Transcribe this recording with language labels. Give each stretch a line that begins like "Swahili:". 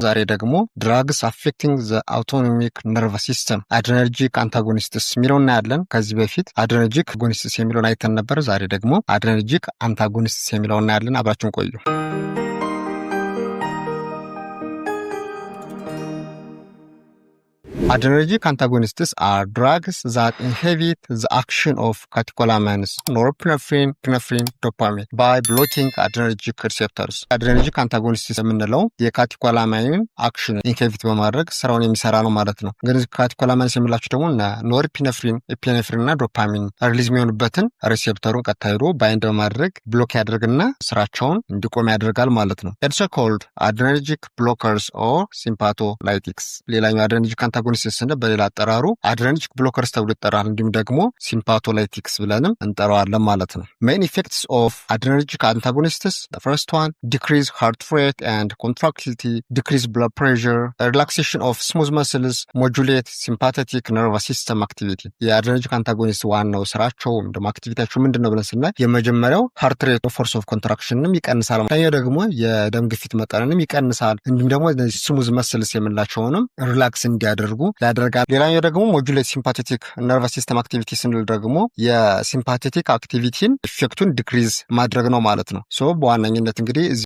English: ዛሬ ደግሞ drugs affecting the autonomic nervous system adrenergic antagonists የሚለውን እናያለን። ከዚህ በፊት adrenergic agonists የሚለውን አይተን ነበር። ዛሬ ደግሞ adrenergic antagonists የሚለውን እናያለን።
Amharic: አብራችሁን ቆዩ።
English: Adrenergic antagonists are drugs that inhibit the action of catecholamines, norepinephrine, epinephrine, dopamine by blocking adrenergic receptors.
Amharic: Adrenergic antagonists የምንለው የካቴኮላማይን አክሽን ኢንሂቢት በማድረግ ስራውን የሚሰራ ነው ማለት ነው። እንግዲህ ካቴኮላማይንስ የሚላቸው ደግሞ ኖርፒነፍሪን፣ ኤፒኔፍሪን እና ዶፓሚን ሪሊዝ የሚሆኑበትን ሪሴፕተሩን ቀጥታ ሄዶ ባይንድ በማድረግ ብሎክ ያደርግና ስራቸውን እንዲቆም ያደርጋል ማለት ነው።
English: It's called adrenergic blockers or sympatholytics.
Amharic: ሌላኛው adrenergic antagonists ስንል በሌላ አጠራሩ adrenergic blockers ተብሎ ይጠራል። እንዲሁም ደግሞ sympatholytics ብለንም እንጠራዋለን ማለት ነው።
English: Main effects of adrenergic antagonists: the first one, decrease heart rate and contractility, decrease blood pressure, relaxation of smooth muscles, modulate sympathetic nervous system activity.
Amharic: የadrenergic antagonist ዋናው ስራቸው እንደማ አክቲቪቲያቸው ምንድነው ብለን ስናይ የመጀመሪያው heart rate force of contractionንም ይቀንሳል። ሌላኛው ደግሞ የደም ግፊት መጠንንም ይቀንሳል። እንዲሁም ደግሞ smooth muscles የምንላቸውንም ሪላክስ እንዲያደርጉ ያደርጋል። ሌላኛው ደግሞ
English: ሞጁሌት ሲምፓቴቲክ ነርቨስ ሲስተም አክቲቪቲ
Amharic: ስንል ደግሞ የሲምፓቴቲክ አክቲቪቲን ኢፌክቱን ዲክሪዝ ማድረግ ነው ማለት ነው። ሶ በዋነኝነት እንግዲህ